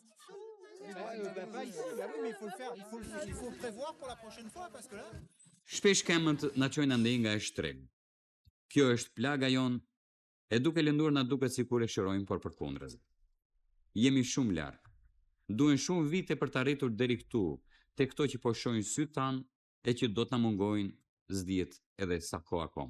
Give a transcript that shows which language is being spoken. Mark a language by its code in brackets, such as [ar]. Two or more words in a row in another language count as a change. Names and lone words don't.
[fr] Pas ici, bah oui, mais il faut le faire, il faut le prévoir pour la prochaine fois parce que là. [sq] Shpesh kemët na çojnë andej nga e shtreg. Kjo është plaga jon, e duke lënduar na duket sikur e shërojmë, por përkundërzi. Jemi shumë larg. Duhen shumë vite për të arritur deri këtu, te këto që po shohin syt tan e që do të na mungojnë s'dihet edhe sa kohë akoma.